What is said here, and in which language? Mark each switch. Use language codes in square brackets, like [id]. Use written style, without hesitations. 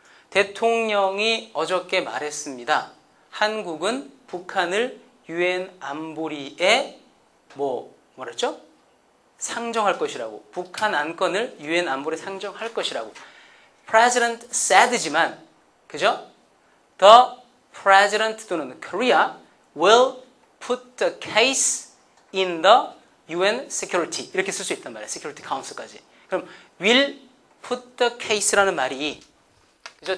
[ko] 대통령이 어저께 말했습니다. 한국은 북한을 유엔 안보리에 뭐랬죠? 상정할 것이라고. 북한 안건을 유엔 안보리에 상정할 것이라고. [en] President said [ko] 지만 그죠? [en] The President [ko] 또는 [en] Korea will put the case in the UN Security [ko] 이렇게 쓸 수 있단 말이에요. [en] Security Council까지. [ko] 그럼 [en] will put the case [ko] 라는 말이 그죠?